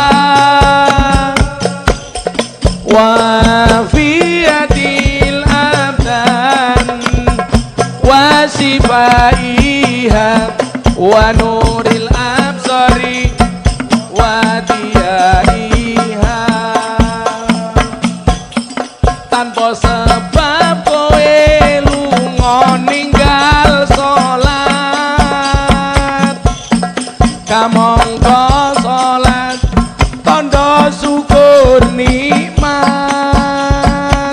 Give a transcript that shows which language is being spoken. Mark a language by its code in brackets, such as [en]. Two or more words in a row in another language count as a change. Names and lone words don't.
[ar] وعافية الأبدان وشفائها ونور الأبصار وضيائها. [jv] Tanpa sebab kowe lunga ninggal salat, kamangka salat tandha syukur nikmat.